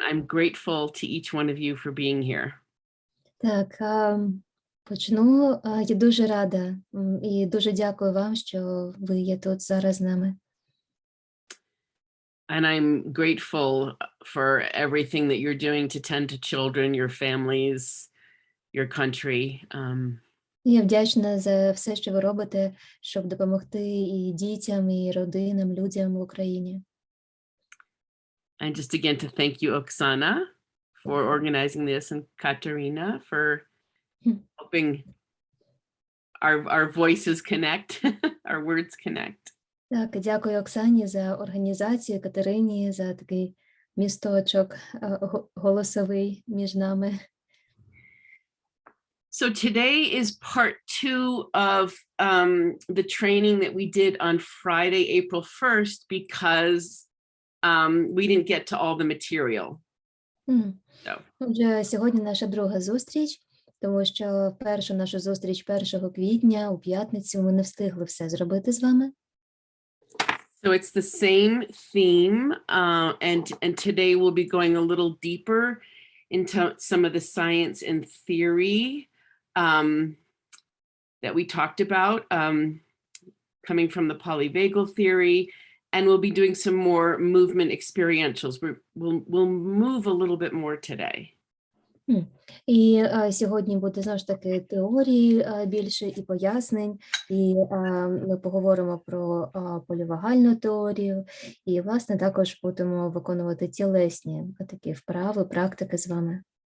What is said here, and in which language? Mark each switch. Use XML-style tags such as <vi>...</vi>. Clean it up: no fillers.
<en>I'm grateful to each one of you for being here.</en> <uk>Так, почну. Я дуже рада і дуже дякую вам, що ви є тут зараз з нами.</uk> <en>And I'm grateful for everything that you're doing to tend to children, your families, your country.</en> <uk>Я вдячна за все, що ви робите, щоб допомогти і дітям, і родинам, людям в Україні.</uk> <en>And just again to thank you, Oksana, for organizing this, and Katerina for helping our voices connect, our words connect.</en> <uk>Так, дякую Оксані за організацію, Катерині за такий місточок голосовий між нами.</uk> <en>So today is part 2 of the training that we did on Friday, April 1st, because we didn't get to all the material.</en> <uk>Отже, сьогодні наша друга зустріч, тому що першу нашу зустріч 1 квітня, у п'ятницю, ми не встигли все зробити з вами.</uk> <en>So it's the same theme, and today we'll be going a little deeper into some of the science and theory that we talked about, coming from the polyvagal theory, and we'll be doing some more movement experientials. We'll move a little bit more today.</en> <uk>І сьогодні буде, знову ж таки, теорії більше і пояснень, і ми поговоримо про полівагальну теорію, і, власне, також будемо виконувати тілесні такі вправи, практики з вами.</uk>